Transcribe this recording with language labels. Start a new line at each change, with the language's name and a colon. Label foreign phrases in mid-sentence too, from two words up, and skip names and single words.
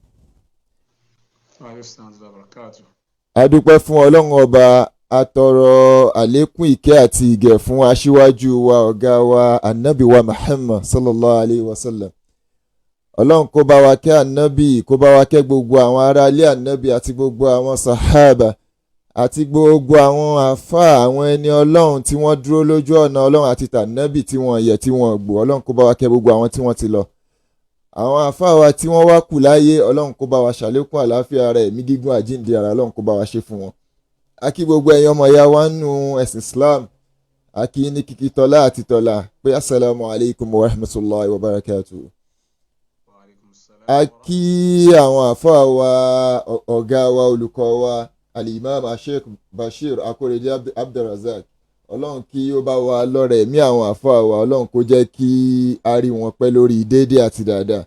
Yoruba: adúpẹ́ fún ọlọ́run ọba atọrọ àlékún ìkẹ́ àti ìgẹ̀ fún aṣíwájú wa ọ̀gá wa ànábì wa Muhammad
Arabic: صلى الله عليه وسلم.
Yoruba: ọlọ́run kó bá wa kẹ́ ànábì kó bá wa kẹ́ gbogbo àwọn ará ilé ànábì àti gbogbo àwọn sàhábà àti gbogbo àwọn àfáà àwọn ẹni ọlọ́run tí wọ́n dúró lójú ọ̀nà ọlọ́run àti tànábì tí wọ́n yẹ̀ tí wọ́n gbò. ọlọ́run kó bá wa kẹ́ gbogbo àwọn tí wọ́n ti lọ. àwọn àfáà wa tí wọ́n wá kù láyé ọlọ́run kó bá wa ṣàlékún àlàáfíà ara ẹ̀mí gígùn àjíǹde ara ọlọ́run kó bá wa ṣe fún wọn. a kí gbogbo ẹ̀yin ọmọ ìyá wa nínú ẹ̀sìn Islam a kí ní kíkí tọ́lá àti tọ́lá pé
Arabic: السلام عليكم ورحمة الله وبركاته.
Yoruba: a kí àwọn àfáà wa ọ̀gá wa olùkọ́ wa Al-Imam Sheikh Bashir Akorede Abdulrazak ọlọ́run kí ó bá wa lọ́rẹ̀ ẹ̀mí àwọn àfáà wa ọlọ́run kó jẹ́ kí a rí wọn pẹ́ lórí déédé àti dáadáa.